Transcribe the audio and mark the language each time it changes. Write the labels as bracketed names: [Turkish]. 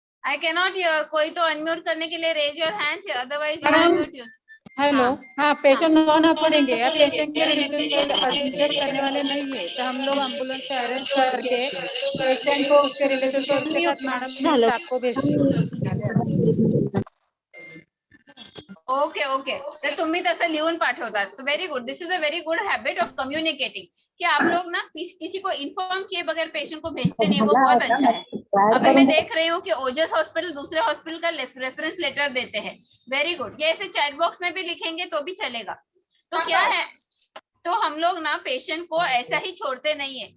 [English] I cannot hear. [Hindi] कोई तो unmute करने के लिए [English] Raise your hands, otherwise you unmute your. Hello, [Hindi] हाँ। हाँ पेशेंट होना पड़ेंगे। अब पेशेंट के रिलेटिव एडमिट करने वाले नहीं है तो हम लोग एम्बुलेंस से अरेंज करके पेशेंट को उसके रिलेटिव को उसके साथ मैडम स्टाफ को भेजते हैं। [Marathi] ओके ओके, तर तुम्ही तसं लिहून पाठवतात. [English] very good, this is a very good habit of communicating, [Hindi] कि आप लोग ना किसी को इन्फॉर्म किए बगैर पेशेंट को भेजते नहीं, वो बहुत अच्छा है. अभी मैं देख रही हूँ कि ओजस हॉस्पिटल दूसरे हॉस्पिटल का रेफरेंस लेटर देते हैं. वेरी गुड, ये ऐसे चैट बॉक्स में भी लिखेंगे तो भी चलेगा. तो क्या है, तो हम लोग ना पेशेंट को ऐसा ही छोड़ते नहीं है.